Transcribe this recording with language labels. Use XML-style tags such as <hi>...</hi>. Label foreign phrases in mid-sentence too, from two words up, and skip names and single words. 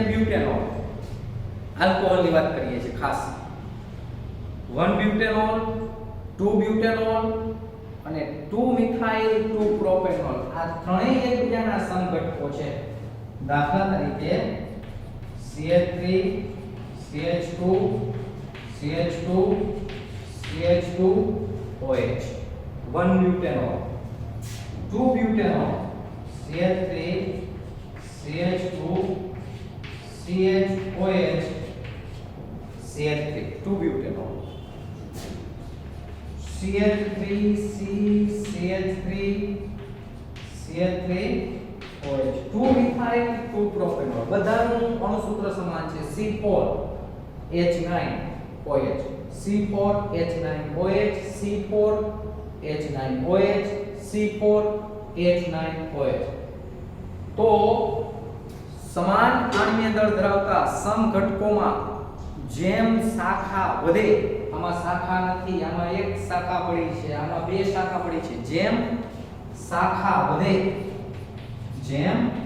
<gu>બ્યુટેનોલ આલ્કોહોલની વાત કરીએ છીએ ખાસ 1 બ્યુટેનોલ 2 બ્યુટેનોલ અને 2 મિથાઇલ 2 પ્રોપેનોલ આ ત્રણેય એકબીજાના સમઘટકો છે દાખલા તરીકે CH3 CH2 CH2 CH2 OH 1 બ્યુટેનોલ 2 બ્યુટેનોલ CH3 CH2</gu> <en>CHOH CH3 2 butanol CH3 C CH3 CH3 OH 2 methyl 2 propanol</en> <gu>બધાનું અણુસૂત્ર સમાન છે</gu> <en>C4H9 OH C4H9OH</en> <gu>C4H9OH C4H9OH તો સમાન આણ્વીય દળ ધરાવતા સમઘટકોમાં જેમ શાખા વધે આમાં શાખા નથી આમાં એક શાખા પડી છે આમાં બે શાખા પડી છે જેમ શાખા વધે જેમ</gu>